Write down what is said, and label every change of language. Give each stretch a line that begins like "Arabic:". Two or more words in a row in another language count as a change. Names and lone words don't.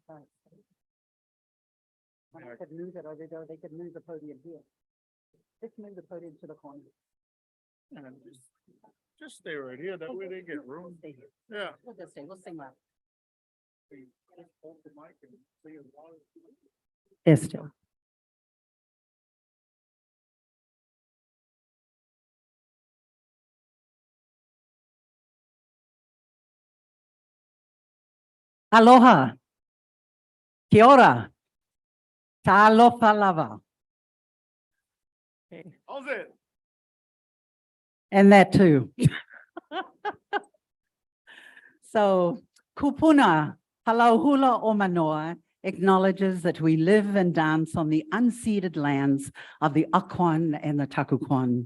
English: When I could move it over there, they could move the podium here. Just move the podium to the corner. And just stay right here, that way they get room. Stay here. Yeah. We'll just stay, we'll sing loud. Hold the mic and say as loud as you want. Yes, still. Aloha.
Māori: Kia ora.
Samoan: Talofa lava.
English: How's it? And that too. So, kupuna, halauhula o manoa, acknowledges that we live and dance on the unceded lands of the Akwan and the Takuquan.